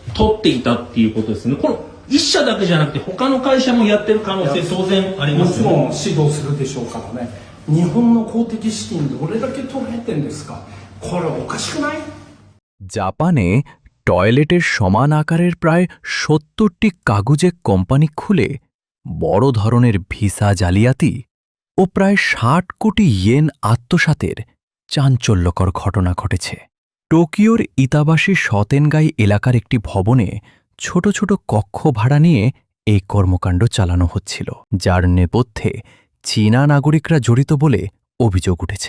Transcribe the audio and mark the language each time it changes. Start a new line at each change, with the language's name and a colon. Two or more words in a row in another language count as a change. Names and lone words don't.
Japanese: 取っていたっていうことですね。この一社だけじゃなくて他の会社もやってる可能性当然ありますよね。もちろん指導するでしょうからね。日本の公的資金どれだけ取られてんですか。これおかしくない？
Bangla: জাপানে টয়লেটের সমান আকারের প্রায় ৭০টি কাগুজে কোম্পানি খুলে বড় ধরনের ভিসা জালিয়াতি ও প্রায় ৬০ কোটি ইয়েন আত্মসাতের চাঞ্চল্যকর ঘটনা ঘটেছে। টোকিওর ইতাবাসী শতেনগাই এলাকার একটি ভবনে ছোট ছোট কক্ষ ভাড়া নিয়ে এই কর্মকাণ্ড চালানো হচ্ছিল, যার নেপথ্যে চীনা নাগরিকরা জড়িত বলে অভিযোগ উঠেছে।